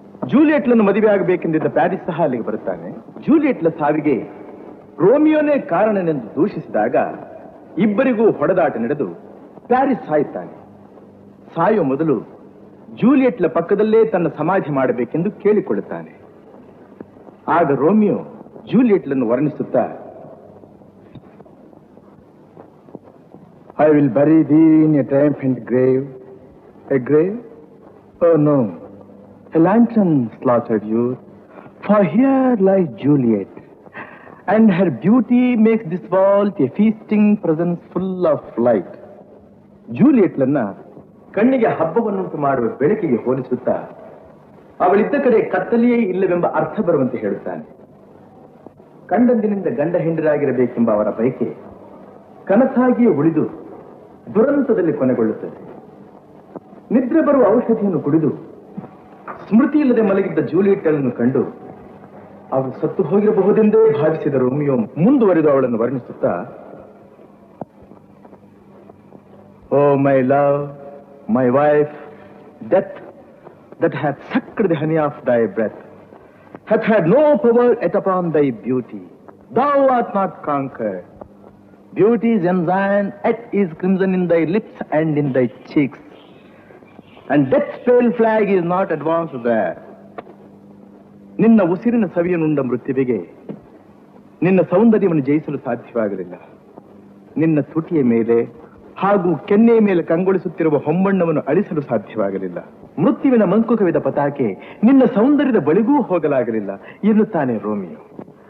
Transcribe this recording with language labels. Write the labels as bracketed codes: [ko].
[kn] ಜೂಲಿಯಟ್ಲನ್ನು ಮದುವೆ ಆಗಬೇಕೆಂದಿದ್ದ ಪ್ಯಾರಿಸ್ ಸಹ ಅಲ್ಲಿಗೆ ಬರುತ್ತಾನೆ. ಜೂಲಿಯಟ್ಲ ಸಾವಿಗೆ ರೋಮಿಯೋನೇ ಕಾರಣನೆಂದು ದೂಷಿಸಿದಾಗ ಇಬ್ಬರಿಗೂ ಹೊಡೆದಾಟ ನಡೆದು ಪ್ಯಾರಿಸ್ ಸಾಯುತ್ತಾನೆ. ಸಾಯುವ ಮೊದಲು ಜೂಲಿಯಟ್ಲ ಪಕ್ಕದಲ್ಲೇ ತನ್ನ ಸಮಾಧಿ ಮಾಡಬೇಕೆಂದು ಕೇಳಿಕೊಳ್ಳುತ್ತಾನೆ. ಆಗ Romeo ಜೂಲಿಯಟ್ಲನ್ನು ವರ್ಣಿಸುತ್ತಾ, [en] I will bury thee in a triumphant grave. A grave? Oh no, a lantern slaughtered youth. For here lies Juliet, and her beauty makes this vault a feasting presence full of light. [kn] ಜೂಲಿಯಟ್ಲನ್ನ ಕಣ್ಣಿಗೆ ಹಬ್ಬವನ್ನುಂಟು ಮಾಡುವ ಬೆಳಕಿಗೆ ಹೋಲಿಸುತ್ತಾ ಅವಳಿದ್ದ ಕಡೆ ಕತ್ತಲೆಯೇ ಇಲ್ಲವೆಂಬ ಅರ್ಥ ಬರುವಂತೆ ಹೇಳುತ್ತಾನೆ. ಕಂಡಂದಿನಿಂದ ಗಂಡ ಹೆಂಡರಾಗಿರಬೇಕೆಂಬ ಅವರ ಬಯಕೆ ಕನಸಾಗಿಯೇ ಉಳಿದು ದುರಂತದಲ್ಲಿ ಕೊನೆಗೊಳ್ಳುತ್ತದೆ. ನಿದ್ರೆ ಬರುವ ಔಷಧಿಯನ್ನು ಕುಡಿದು ಸ್ಮೃತಿ ಇಲ್ಲದೆ ಮಲಗಿದ್ದ ಜೂಲಿಯಟ್ಳನ್ನು ಕಂಡು ಅವಳು ಸತ್ತು ಹೋಗಿರಬಹುದೆಂದೇ ಭಾವಿಸಿದ ರೋಮಿಯೋ ಮುಂದುವರೆದು ಅವಳನ್ನು ವರ್ಣಿಸುತ್ತಾ, [en] Oh my love, my wife, death that hath sucked the honey of thy breath hath had no power yet upon thy beauty. Thou art not conquered. Beauty's ensign yet is crimson in thy lips and in thy cheeks, and death's pale flag is not advanced there. [kn] ನಿನ್ನ ಉಸಿರಿನ ಸವಿಯನ್ನುಂಡ ಮೃತ್ಯುವಿಗೆ ನಿನ್ನ ಸೌಂದರ್ಯವನ್ನು ಜಯಿಸಲು ಸಾಧ್ಯವಾಗಲಿಲ್ಲ. ನಿನ್ನ ತುಟಿಯ ಮೇಲೆ ಹಾಗೂ ಕೆನ್ನೆಯ ಮೇಲೆ ಕಂಗೊಳಿಸುತ್ತಿರುವ ಹೊಂಬಣ್ಣವನ್ನು ಅಳಿಸಲು ಸಾಧ್ಯವಾಗಲಿಲ್ಲ. ಮೃತ್ಯುವಿನ ಮಂಕುಕವಿದ ಪತಾಕೆ ನಿನ್ನ ಸೌಂದರ್ಯದ ಬಳಿಗೂ ಹೋಗಲಾಗಲಿಲ್ಲ ಎನ್ನುತ್ತಾನೆ ರೋಮಿಯೋ.